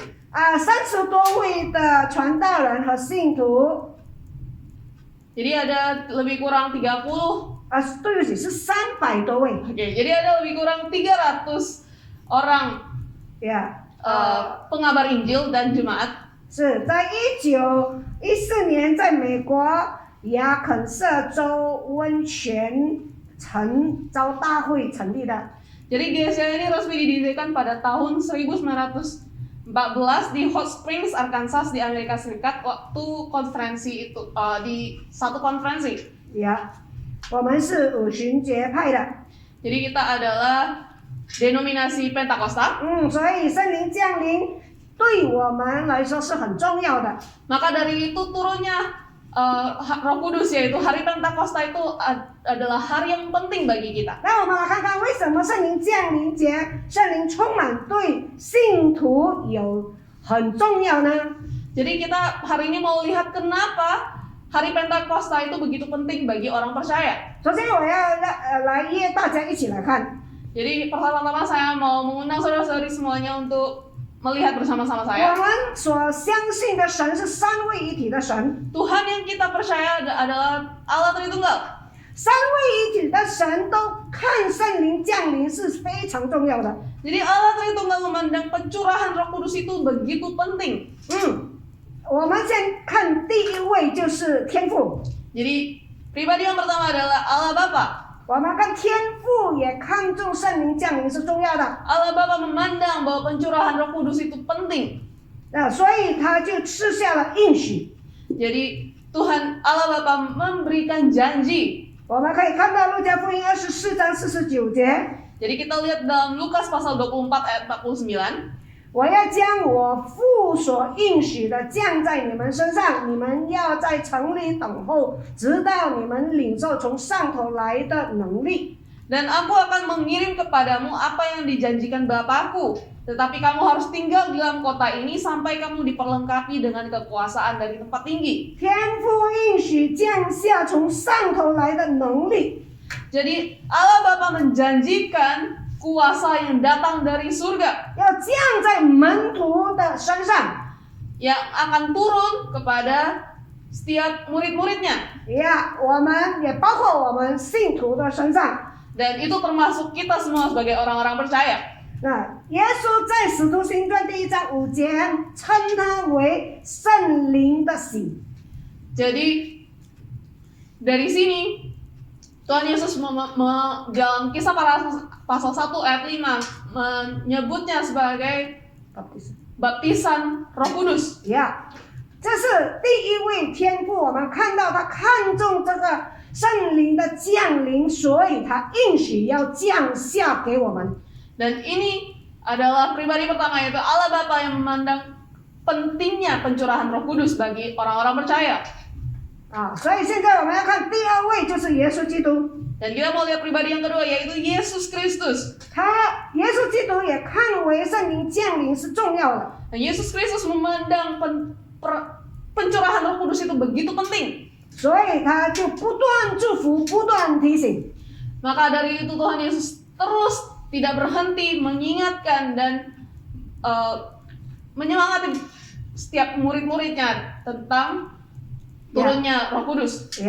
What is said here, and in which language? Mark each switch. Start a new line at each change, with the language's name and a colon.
Chinese: 30多位的传道人和信徒，
Indonesian: Jadi ada lebih kurang 30.
Chinese: 对不起，是300多位。
Indonesian: Oke, jadi ada lebih kurang 300 orang 呀， pengabar Injil dan jemaat.
Chinese: 是在1914年在美国亚肯色州温泉城召大会成立的。
Indonesian: Jadi GSJA ini resmi didirikan pada tahun 1914 di Hot Springs, Arkansas di Amerika Serikat waktu konferensi itu di satu konferensi.
Chinese: 呀，我们是五旬节派的。
Indonesian: Jadi kita adalah denominasi Pentakosta.
Chinese: 所以圣灵降临对我们来说是很重要的。
Indonesian: Maka dari itu turunnya Roh Kudus, yaitu hari Pentakosta itu adalah hari yang penting bagi kita.
Chinese: 那我们来看看为什么圣灵降临节，圣灵充满对信徒有很重要呢？
Indonesian: Jadi kita hari ini mau lihat kenapa hari Pentakosta itu begitu penting bagi orang percaya.
Chinese: 首先我要来约大家一起来看。
Indonesian: Jadi pertama-tama saya mau mengundang saudara-saudari semuanya untuk melihat bersama-sama saya.
Chinese: 们所相信的神是三位一体的神，
Indonesian: Tuhan yang kita percaya adalah Allah Tritunggal.
Chinese: 三位一体的神都看圣灵降临是非常重要的。
Indonesian: Jadi Allah Tritunggal memandang pencurahan Roh Kudus itu begitu penting.
Chinese: 我们先看第一位就是天父，
Indonesian: Jadi pribadi yang pertama adalah Allah Bapa.
Chinese: 我们看天父也看重圣灵降临是重要的，
Indonesian: Allah Bapa memandang bahwa pencurahan Roh Kudus itu penting.
Chinese: 所以他就赐下了应许。
Indonesian: Jadi Tuhan Allah Bapa memberikan janji.
Chinese: 我们可以看到路加福音24章49节，
Indonesian: Jadi kita lihat dalam Lukas pasal 24 ayat 49.
Chinese: 我要将我父所应许的降在你们身上，你们要在城里等候，直到你们领受从上头来的能力。
Indonesian: Dan aku akan mengirim kepadamu apa yang dijanjikan Bapakku. Tetapi kamu harus tinggal di dalam kota ini sampai kamu diperlengkapi dengan kekuasaan dari tempat tinggi.
Chinese: 天父应许降下从上头来的能力，
Indonesian: Jadi Allah Bapa menjanjikan kuasa yang datang dari surga
Chinese: 要降在门徒的身上。
Indonesian: yang akan turun kepada setiap murid-muridnya.
Chinese: 我们也包括我们信徒的身上。
Indonesian: Dan itu termasuk kita semua sebagai orang-orang percaya.
Chinese: 那耶稣在《使徒行传》第1章5节称它为圣灵的喜。
Indonesian: Jadi dari sini Tuhan Yesus dalam Kisah Para Rasul pasal 1 ayat 5 menyebutnya sebagai baptisan Roh Kudus.
Chinese: 这是第一位天父，我们看到他看重这个圣灵的降临，所以他应许要降下给我们。
Indonesian: Dan ini adalah pribadi pertama, yaitu Allah Bapa yang memandang pentingnya pencurahan Roh Kudus bagi orang-orang percaya.
Chinese: 所以现在我们要看第二位，就是耶稣基督。
Indonesian: Dan kita mau lihat pribadi yang kedua, yaitu Yesus Kristus.
Chinese: 耶稣基督也看为圣灵降临是重要的。
Indonesian: Dan Yesus Kristus memandang pencurahan Roh Kudus itu begitu penting.
Chinese: 所以他就不断祝福，不断提醒。
Indonesian: Maka dari itu Tuhan Yesus terus tidak berhenti mengingatkan dan menyemangati setiap murid-muridnya tentang turunnya Roh Kudus.